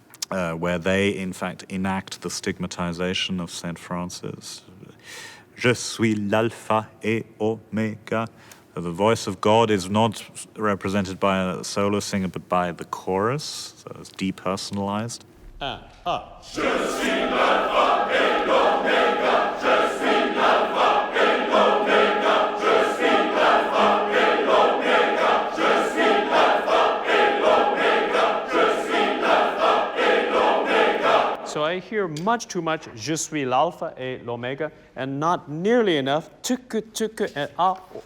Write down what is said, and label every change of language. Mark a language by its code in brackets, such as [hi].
[en] where they, in fact, enact the stigmatization of St. Francis. [fr] Je suis l'alpha et omega. [en] The voice of God is not represented by a solo singer, but by the chorus, so it's depersonalized. [fr] Je suis l'alpha et l'oméga, je suis l'alpha et l'oméga, je suis l'alpha et l'oméga, je suis l'alpha et l'oméga, je suis l'alpha et l'oméga. [en] So I hear much too much [fr] je suis l'alpha et l'oméga [en] and not nearly enough tuku tuku and oh.